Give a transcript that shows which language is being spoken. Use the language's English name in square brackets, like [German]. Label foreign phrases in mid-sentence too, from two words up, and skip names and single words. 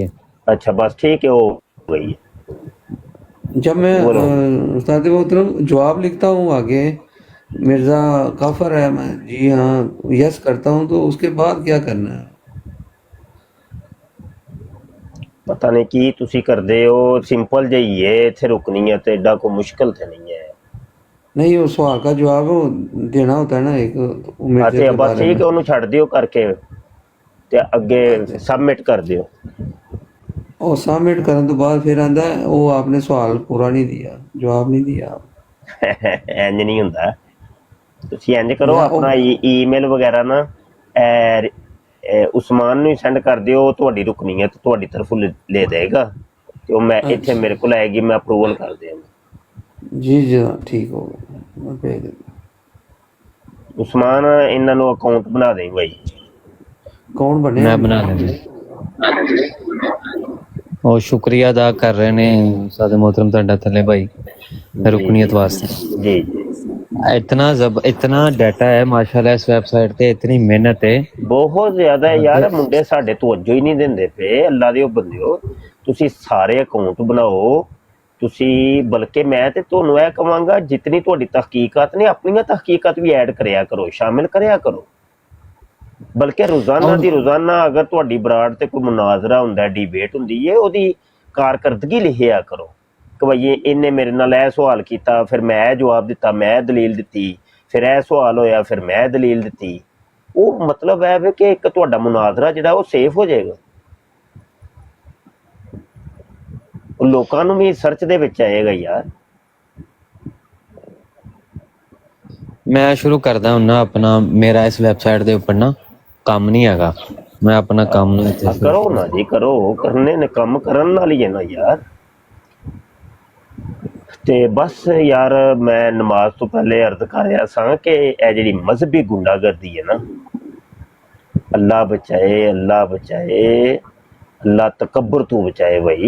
[Urdu] اچھا بس ٹھیک ہے، ہو گئی ہے. جب میں بولو. استاد محترم جواب لکھتا ہوں آگے مرزا کافر ہے، میں جی ہاں یس کرتا ہوں، تو اس کے بعد کیا کرنا ہے؟ [Punjabi] پتہ نہیں کی تسی کردے ہو. سمپل جہی ہے، اتنے رکنی ہے تو ایڈا کوئی مشکل تو نہیں ہے. [Urdu] نہیں وہ سوال کا جواب وہ دینا ہوتا ہے نا ایک مرزے [Punjabi] تے [Urdu] کے بس بارے ٹھیک میں. [Punjabi] ہے، انہوں چھڑ دیو کر کے تے اگے سبمٹ کر دیو. اور سبمٹ کرنے تو بعد پھر آندا ہے وہ آپ نے سوال پورا نہیں دیا، جواب نہیں دیا. انج نہیں ہوندا. تسی انج کرو، میں اپنا ای میل وغیرہ نا عثمان نو سینڈ کر دیو. تہاڈی رکنیت تہاڈی طرف لے دے گا، تو میں اتنے اچھا [Urdu] میرے کو آئے گی، میں اپروول کر دیا گا. جی ٹھیک ہو گیا، میں بھیج دیتا. [Punjabi] عثمان انہاں نو اکاؤنٹ بنا دیں بھائی. کون بنیا [Urdu] میں جی؟ بنا دیں. [Punjabi] اور شکریہ ادا کر رہے نے استاد محترم تہاڈا تھلے بھائی جی جی رکنیت واسطے. جی جی اتنا ڈیٹا ہے ماشاءاللہ اس ویب سائٹ تے، اتنی محنت ہے. بہت زیادہ ہے یار. منڈے ساڈے توجہ ہی نہیں دیندے پے. اللہ دیو بندیو تسی سارے اکاؤنٹ بناؤ. تسی بلکہ میں تے تانوں اے کہاں گا جتنی تہاڈی تحقیقات نے اپنی تحقیقات بھی ایڈ کریا کرو، شامل کریا کرو. بلکہ روزانہ دی روزانہ اگر تہاڈی براڈ تے کوئی مناظرہ ہوندا ہے، ڈیبیٹ ہوندی ہے، اودی کارکردگی لکھیا کرو کہ بھئی انہیں میرے نال اے سوال کیتا، پھر میں اے جواب دیتا، میں اے دلیل دتی، پھر اے سوال ہویا، پھر میں دلیل دتی. [Urdu] وہ مطلب ہے کہ ایک تہاڈا مناظرہ جڑا وہ سیف ہو جائے گا. [Punjabi] لوکاں نوں بھی سرچ دے وچ آئے گا یار. ਮੈਂ ਸ਼ੁਰੂ ਕਰਦਾ ਹੁਣ ਨਾ ਆਪਣਾ, ਮੇਰਾ ਇਸ ਵੈਬਸਾਈਟ ਦੇ ਉੱਪਰ ਨਾ ਕੰਮ ਨਹੀਂ ਹੈਗਾ, ਮੈਂ ਆਪਣਾ ਕੰਮ ਨੂੰ ਇੱਥੇ ਸ਼ੁਰੂ ਕਰੋ ਨਾ ਜੀ, ਕਰੋ, ਕਰਨੇ ਨੇ ਕੰਮ, ਕਰਨ ਨਾਲ ਹੀ ਹੈ ਨਾ ਯਾਰ। ਤੇ ਬਸ ਯਾਰ ਮੈਂ ਨਮਾਜ਼ ਤੋਂ ਪਹਿਲੇ ਅਰਜ਼ ਕਰ ਰਿਹਾ ਸਾਂ ਕਿ ਇਹ ਜਿਹੜੀ ਮਜ਼ਹਬੀ ਗੁੰਡਾਗਰਦੀ ਹੈ ਨਾ, ਅੱਲਾ ਬਚਾਏ, ਅੱਲਾ ਬਚਾਏ, ਅੱਲਾ ਤਕੱਬਰ ਤੋਂ ਬਚਾਏ ਭਾਈ।